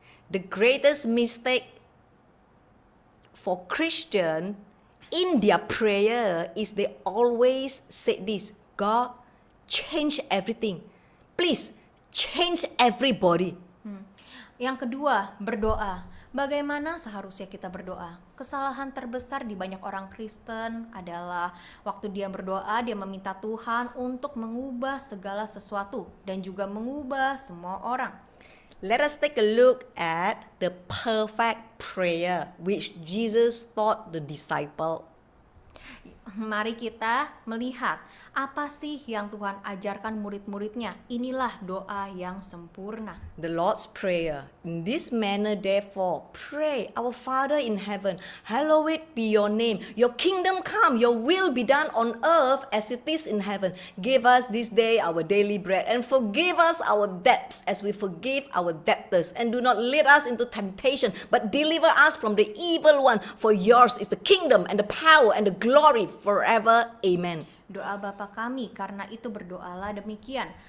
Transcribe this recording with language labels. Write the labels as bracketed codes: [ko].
[en] The greatest mistake for Christian in their prayer is they always say this: God, change everything. Please, change everybody. [id] Yang kedua, berdoa. Bagaimana seharusnya kita berdoa? Kesalahan terbesar di banyak orang Kristen adalah waktu dia berdoa, dia meminta Tuhan untuk mengubah segala sesuatu dan juga mengubah semua orang. [en] Let us take a look at the perfect prayer which Jesus taught the disciple. [id] Mari kita melihat apa sih yang Tuhan ajarkan murid-muridnya. Inilah doa yang sempurna. [en] The Lord's Prayer. In this manner, therefore, pray, Our Father in heaven, hallowed be your name. Your kingdom come, your will be done on earth as it is in heaven. Give us this day our daily bread, and forgive us our debts as we forgive our debtors. And do not lead us into temptation, but deliver us from the evil one. For yours is the kingdom and the power and the glory forever. Amen. [id] Doa Bapa kami, karena itu berdoalah demikian.